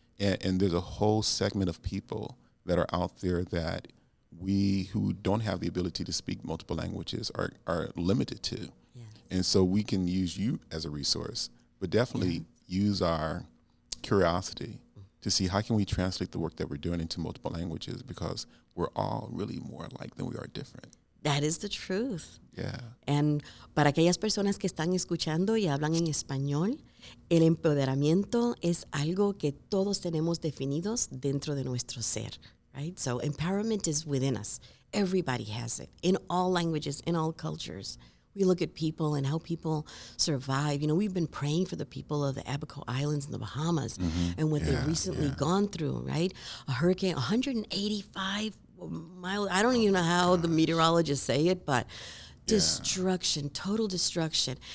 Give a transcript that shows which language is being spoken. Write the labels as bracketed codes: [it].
[en] And there's a whole segment of people that are out there that we who don't have the ability to speak multiple languages are limited to. Yeah. And so we can use you as a resource, but definitely use our curiosity to see how can we translate the work that we're doing into multiple languages, because we're all really more alike than we are different. That is the truth. Yeah. [es] And para aquellas personas que están escuchando y hablan en español, el empoderamiento es algo que todos tenemos definidos dentro de nuestro ser, right? [en] So empowerment is within us. Everybody has it in all languages, in all cultures. We look at people and how people survive. You know, we've been praying for the people of the Abaco Islands in the Bahamas and what they've recently gone through, right? A hurricane, 185 miles. I don't even know how the meteorologists say it, but destruction, total destruction.